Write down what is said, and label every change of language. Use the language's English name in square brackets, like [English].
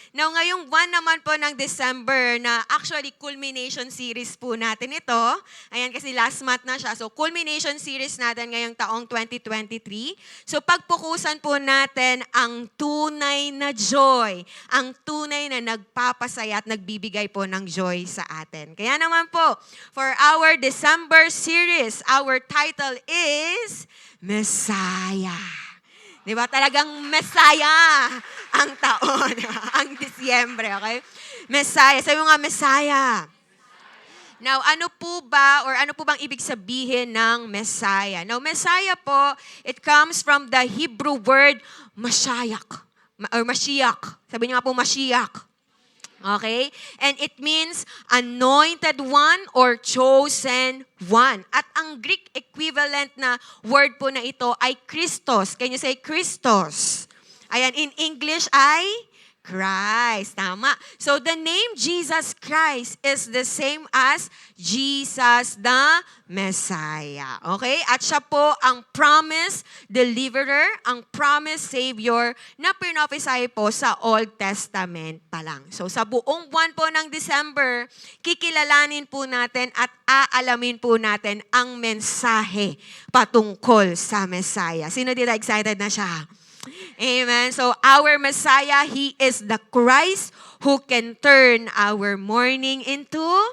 [Filipino] Now, ngayong buwan naman po ng December na actually culmination series po natin ito. Ayan, kasi last month na siya. So, culmination series natin ngayong taong 2023. So, pagpukusan po natin ang tunay na joy. Ang tunay na nagpapasaya at nagbibigay po ng joy sa atin. Kaya naman po, [English] for our December series, our title is Messiah. [Filipino] Di ba? Talagang Messiah ang taon, ang Disyembre, okay? Messiah. Sabi mo nga, Messiah. Now, ano po bang ibig sabihin ng Messiah? [English] Now, Messiah po, it comes from the Hebrew word Mashiach. Or Mashiach. [Filipino] Sabi niyo nga po, [English] Mashiach. Okay? And it means anointed one or chosen one. [Filipino] At ang Greek equivalent na word po na ito ay Christos. [English] Can you say Christos? [Filipino] Ayan, in English ay Christ. Tama. [English] So the name Jesus Christ is the same as Jesus the Messiah. [Filipino] Okay? At siya po ang promise deliverer, ang promise savior na pinrophesy po sa Old Testament pa lang. So sa buong buwan po ng December, kikilalanin po natin at aalamin po natin ang mensahe patungkol sa Messiah. Sino dito excited na siya? Amen. [English] So our Messiah, He is the Christ who can turn our mourning into